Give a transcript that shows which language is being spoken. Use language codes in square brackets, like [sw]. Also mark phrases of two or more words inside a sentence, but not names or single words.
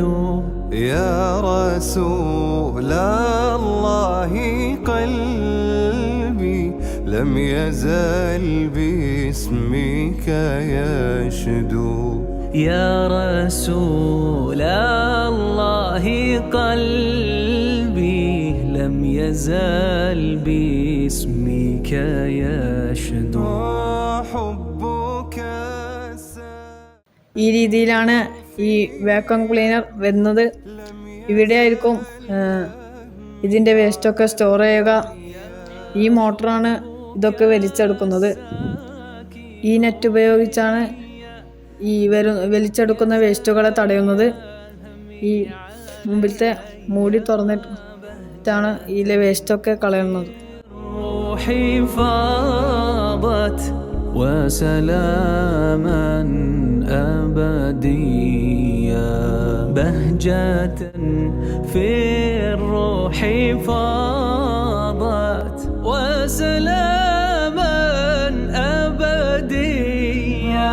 [ar] يا رسول الله قلبي لم يزل باسمك يشدو يا رسول الله قلبي لم يزل باسمك يشدو حبك [ml] ഈ രീതിയിലാണ് ഈ വാക്വം ക്ലീനർ വരുന്നത്. ഇവിടെയായിരിക്കും ഇതിൻ്റെ വേസ്റ്റൊക്കെ സ്റ്റോർ ചെയ്യുക. ഈ മോട്ടറാണ് ഇതൊക്കെ വലിച്ചെടുക്കുന്നത്. ഈ നെറ്റ് ഉപയോഗിച്ചാണ് ഈ വലിച്ചെടുക്കുന്ന വേസ്റ്റുകളെ തടയുന്നത്. ഈ മുമ്പിലത്തെ മൂടി തുറന്നിട്ടാണ് ഇതിലെ വേസ്റ്റൊക്കെ കളയുന്നത്. [ar] وسلاما أبديا بهجة في الروح فاضت وسلاما أبديا